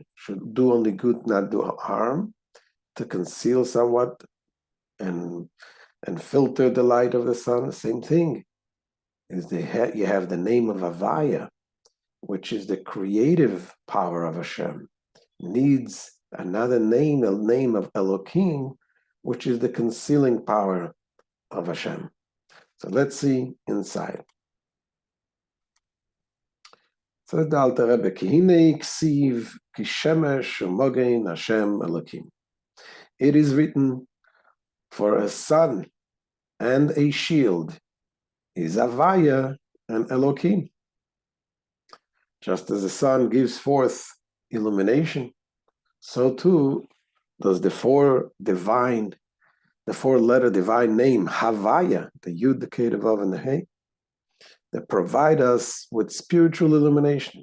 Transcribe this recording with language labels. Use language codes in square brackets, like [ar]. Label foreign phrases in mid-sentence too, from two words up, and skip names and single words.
[en] should do only good, not do harm, to conceal somewhat and filter the light of the sun, the same thing is you have the name of Avaya, which is the creative power of Hashem, needs another name, a name of Elohim, which is the concealing power of Hashem. So let's see inside. So the Alter Rebbe, [he] כי הנה כתיב כשמש ומגן השם אלהים. [en] It is written, for a sun and a shield is Avaya and Elohim. Just as the sun gives forth illumination, so too does the four-letter divine name, Havaya, the Yud, the Kei, the Vav, and the Hey, that provide us with spiritual illumination.